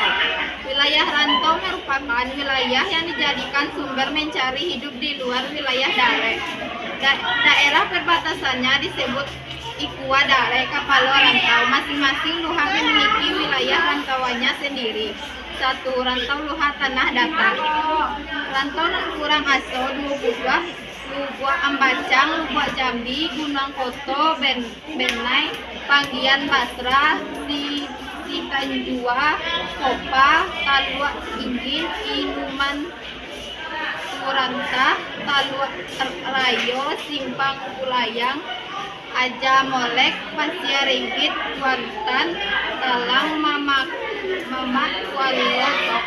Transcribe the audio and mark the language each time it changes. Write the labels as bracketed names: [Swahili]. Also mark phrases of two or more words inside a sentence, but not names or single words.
[Indonesian] Wilayah rantau merupakan wilayah yang dijadikan sumber mencari hidup di luar wilayah Dare. Daerah perbatasannya disebut Ikua Dare Kapalo Rantau. Masing-masing luha memiliki wilayah rantauannya sendiri. 1. Rantau luha tanah datar. Rantau kurang aso 2 buah Lubua Ambacang, Lubua Jambi, Gunung Koto, Benai, Panggian Basra, Tanjua, Kopa, Talua Ingin, Inuman Turanta, Talua Rayo, Simpang Pulayang, Aja Molek, Pasir Ringgit, Kuantan, Talang, Mamak, Kualotok.